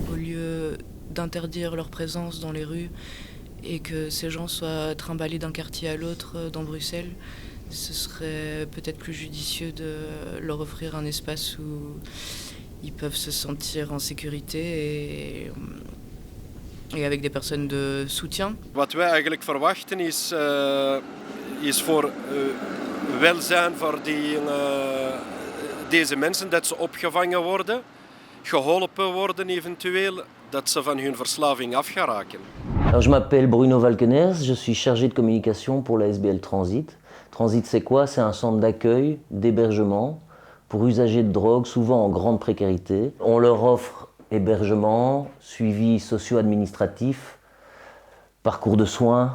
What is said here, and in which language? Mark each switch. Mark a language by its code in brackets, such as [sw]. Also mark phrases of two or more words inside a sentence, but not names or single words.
[fr] Au lieu d'interdire leur présence dans les rues et que ces gens soient trimballés d'un quartier à l'autre dans Bruxelles, ce serait peut-être plus judicieux de leur offrir un espace où ils peuvent se sentir en sécurité et avec des personnes de soutien. [nl] Wat wij eigenlijk verwachten is voor welzijn voor deze mensen, dat ze opgevangen worden, geholpen worden eventueel, dat ze van hun verslaving af gaan raken. [fr] Alors, je m'appelle Bruno Valkeners, je suis chargé de communication pour la SBL Transit. Transit, c'est quoi? C'est un centre d'accueil, d'hébergement pour usagers de drogue, souvent en grande précarité. On leur offre hébergement, suivi socio-administratif, parcours de soins.